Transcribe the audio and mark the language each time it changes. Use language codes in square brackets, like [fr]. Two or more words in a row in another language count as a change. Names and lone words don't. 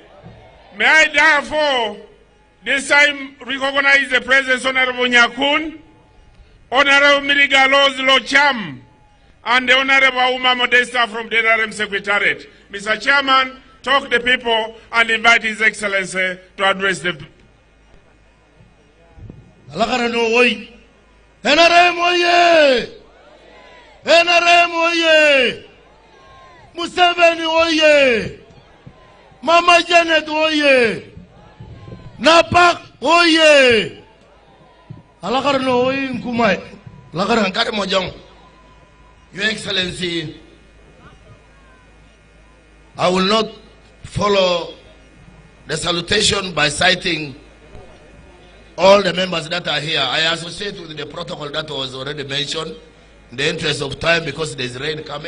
[en] May I therefore this time recognize the President Honorable Nyakun Honorable Mirigalos Locham, and the Honorable Uma Modesta from the NRM Secretariat. Mr. Chairman, talk the people and invite His Excellency to address the people. NRM oye! NRM oye! Museveni oye! Mama Janet oye! Napak oye! [kdj] Alakar no oye nkumai. Alakar hankare mojong. [en] Your Excellency, I will not follow the salutation by citing all the members that are here. I associate with the protocol that was already mentioned in the interest of time because there is rain coming.